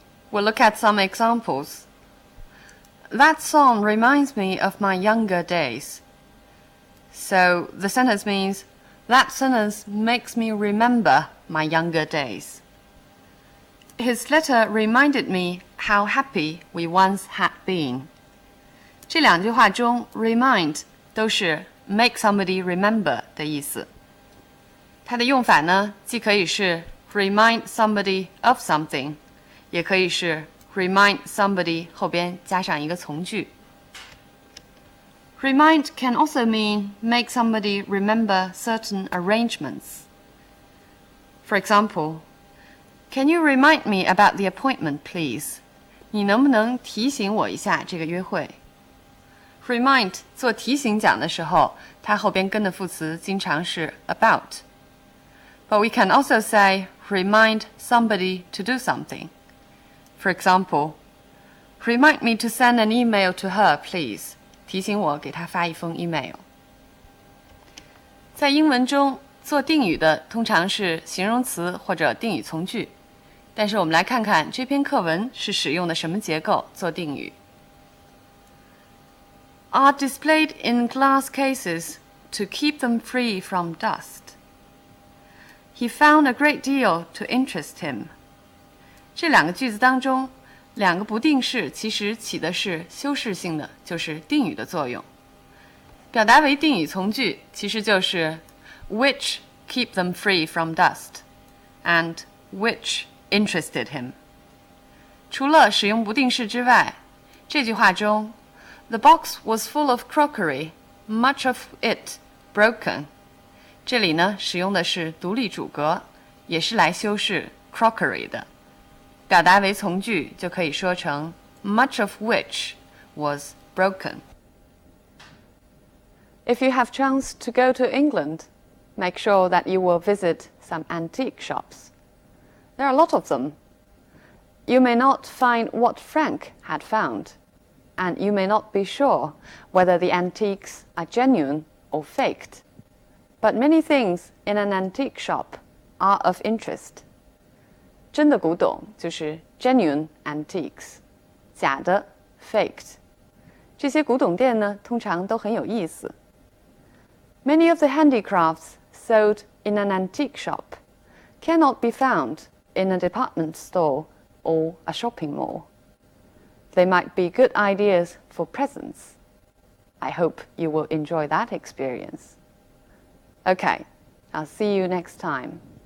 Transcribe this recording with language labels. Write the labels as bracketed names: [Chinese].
[English] We'll look at some examples. That song reminds me of my younger days. So the sentence means, that sentence makes me remember my younger days. His letter reminded me how happy we once had been. [Chinese] 这两句话中 remind 都是 [English] make somebody remember [Chinese] 的意思。它的用法呢，既可以是 [English] remind somebody of something， [Chinese] 也可以是 remind somebody 后边加上一个从句。 [English] Remind can also mean make somebody remember certain arrangements. For example, can you remind me about the appointment, please? [Chinese] 你能不能提醒我一下这个约会？Remind 做提醒讲的时候，它后边跟的副词经常是 about. [English] But we can also say remind somebody to do something. For example, remind me to send an email to her, please. [Chinese] 提醒我给她发一封 email. 在英文中，做定语的通常是形容词或者定语从句。但是我们来看看这篇课文是使用的什么结构做定语。 [English] Are displayed in glass cases to keep them free from dust. He found a great deal to interest him. [Chinese] 这两个句子当中，两个不定式其实起的是修饰性的，就是定语的作用。表达为定语从句其实就是 [English] which keep them free from dust and which interested him. [Chinese] 除了使用不定式之外，这句话中 [English] The box was full of crockery, much of it broken. [Chinese] 这里呢使用的是独立主格，也是来修饰 crockery 的。表达为从句就可以说成 [English] much of which was broken. If you have chance to go to England, make sure that you will visit some antique shops. There are a lot of them. You may not find what Frank had found, and you may not be sure whether the antiques are genuine or faked. But many things in an antique shop are of interest. [Chinese] 真的古董就是 [English] genuine antiques， [Chinese] 假的 faked。这些古董店呢，通常都很有意思。 [English] Many of the handicrafts sold in an antique shop cannot be found in a department store or a shopping mall. They might be good ideas for presents. I hope you will enjoy that experience. Okay, I'll see you next time.